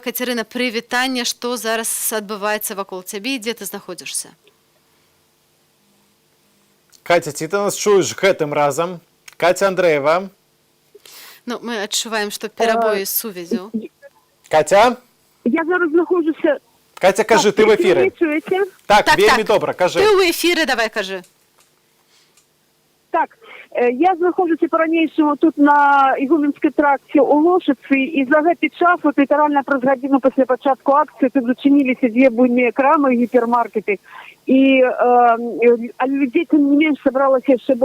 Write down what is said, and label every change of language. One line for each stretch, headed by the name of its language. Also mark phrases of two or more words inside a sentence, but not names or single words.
Belarusian: Кацярына, прывітанне, што зараз адбываецца вакол цябе і дзе ты знаходзішся? Катя, ці ты нас чуеш гэтым разам? Катя Андреева. Ну, мы адчуваем, што перабоі з сувязю. Катя? Я зараз знаходжуся... Катя, кажи,
Russian: ты в эфире.
Ukrainian: Ви чуєте?
Belarusian: Так, вельмі добра, кажи. Ты ў эфіры, давай кажы. Так, я знаходжуся по-ранейшаму тут на Ігуменскай тракце ў Лошыцы, і за гэты час, вот літаральна праз гадзіну пасля пачатку акцыі, тут зачыніліся дзве буйныя крамы, гіпермаркеты, і людзей тым не менш сабралася яшчэ больш.